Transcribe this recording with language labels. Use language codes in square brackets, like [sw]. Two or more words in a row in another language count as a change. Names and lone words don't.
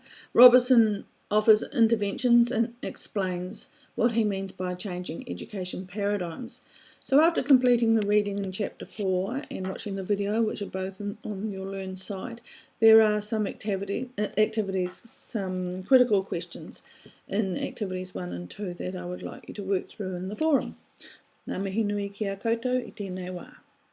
[en] Robinson offers interventions and explains what he means by changing education paradigms. So after completing the reading in Chapter 4 and watching the video, which are both on your Learn site, there are some activities, some critical questions in Activities 1 and 2 that I would like you to work through in the forum. [mi] Ngā mihi nui ki a koutou, I tēnei wā.